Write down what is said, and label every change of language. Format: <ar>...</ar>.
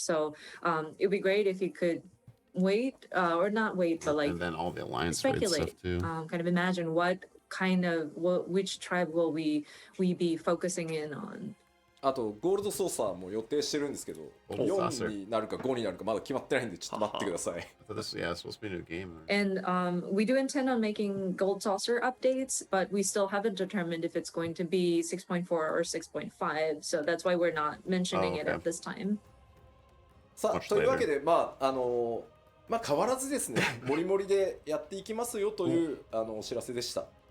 <en>So it'd be great if you could wait or not wait, but like and then all the alliance speculate, stuff too. Kind of imagine which tribe will we be focusing in on.</en> <ja>あとゴールドソーサーも予定してるんですけど、4になるか5になるかまだ決まってないんでちょっと待ってください。</ja> <en>Yeah, it's supposed to be a new game. And we do intend on making Gold Saucer updates, but we still haven't determined if it's going to be 6.4 or 6.5, so that's why we're not mentioning it at this time.</en> <ja>さあ、というわけでまあ変わらずですね、モリモリでやっていきますよというお知らせでした。</ja>